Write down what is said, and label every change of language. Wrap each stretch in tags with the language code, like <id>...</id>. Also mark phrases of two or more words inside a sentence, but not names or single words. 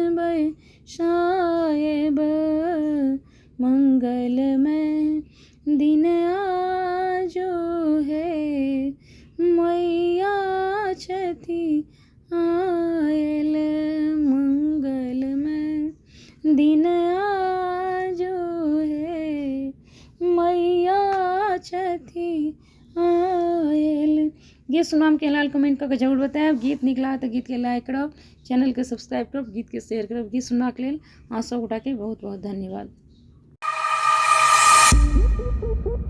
<mai>साहेब मंगलमय दिन आजो है मैया छठी आयल मंगलमय दिन आजो है मैया छठी आयल। गीत सुनाम के लाल कमेंट करके जरूर बताएब। गीत निकला तो गीत के लाइक करब, चैनल के सब्सक्राइब करब, गीत के शेयर करब। गीत सुनवा के लेल अहाँ सब गोटा के बहुत बहुत धन्यवाद।</mai>